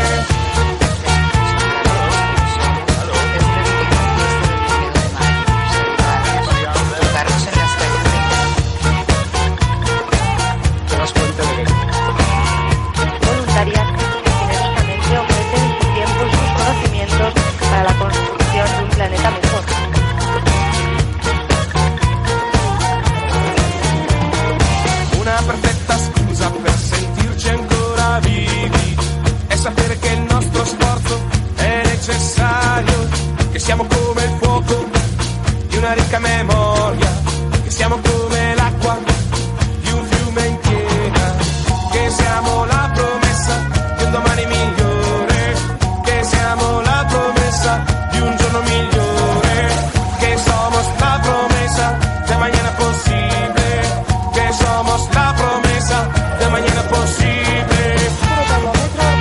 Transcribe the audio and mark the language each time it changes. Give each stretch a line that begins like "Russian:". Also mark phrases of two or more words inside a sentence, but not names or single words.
Spanish: Voluntarias que generosamente ofrecen su tiempo y sus conocimientos para la construcción de un planeta mejor.
Italian: Una perfetta scusa per sentirci ancora vivi è sapere che il nostro sforzo è necessario, che siamo come il fuoco di una ricca memoria, che siamo come l'acqua di un fiume in piena, che siamo la promessa di un domani migliore, che siamo la promessa di un giorno migliore,
Spanish: que somos la promesa de mañana posible, que somos la promesa de mañana posible.